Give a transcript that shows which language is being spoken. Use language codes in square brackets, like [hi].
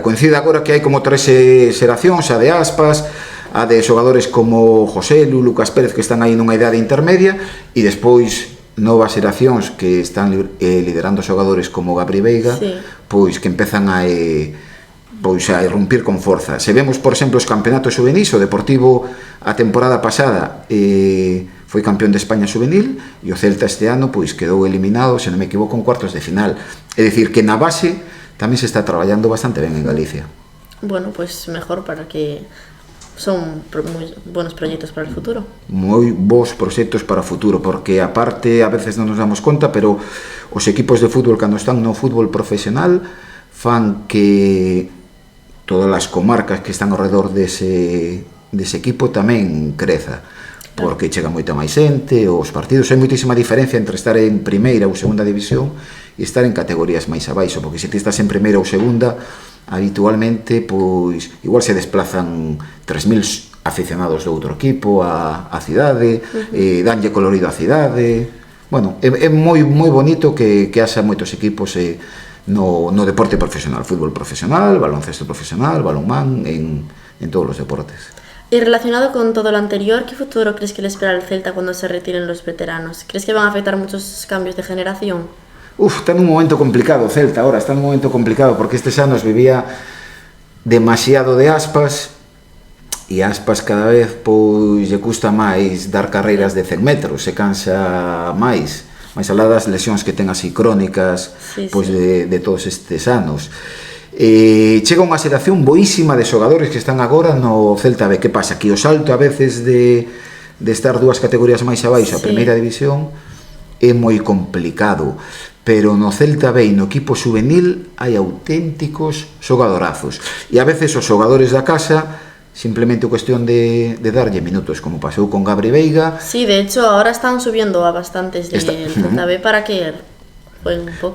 [gl] Coincide agora que hai como 3 xeracións, a de Aspas, a de xogadores como Joselu, Lucas Pérez, que están aí nunha idade intermedia, e despois novas xeracións que están liderando xogadores como Gabri Veiga, pois que empezan a irrumpir con forza. Se vemos, por exemplo, os campeonatos juvenis, o Deportivo a temporada pasada foi campeón de España juvenil, e o Celta este ano pois quedou eliminado, se non me equivoco, en cuartos de final. É dicir, que na base tamén se está traballando bastante ben en Galicia. [es] Bueno, pues mejor, para que son moi buenos [gl] proxectos para o futuro. Moi bons proxectos para o futuro, porque aparte a veces non nos damos conta, pero os equipos de fútbol, cando están no fútbol profesional, fan que todas as comarcas que están ao redor dese equipo tamén creza, porque chega moita máis xente, os partidos, hai moitísima diferencia entre estar en primeira ou segunda división e estar en categorías máis abaixo, porque se ti estás en primeira ou segunda, habitualmente, pois, igual se desplazan 3.000 aficionados do outro equipo á cidade, danlle colorido á cidade. É moi bonito que haxa moitos equipos no deporte profesional, fútbol profesional, baloncesto profesional, balonmán, [es] en todos los deportes. Y relacionado con todo lo anterior, ¿qué futuro crees que le espera al Celta cuando se retiren los veteranos? ¿Crees que van a afectar muchos cambios de generación? [gl] Está nun momento complicado o Celta ahora, está nun momento complicado porque estes anos vivía demasiado de Aspas e Aspas cada vez pois lle custa máis dar carreiras de 100 metros, se cansa máis alá das lesións que ten así crónicas pois de todos estes anos. Chega unha xeración boísima de xogadores que están agora no Celta B. Que pasa? Que o salto a veces de estar dúas categorías máis abaixo a primeira división é moi complicado, pero no Celta B e no equipo juvenil hai auténticos xogadorazos e a veces os xogadores da casa simplemente cuestión de darlle minutos, como pasou con Gabri Veiga. [es] Sí, de hecho ahora están subiendo a bastantes del Celta B para que [gl] un pouco.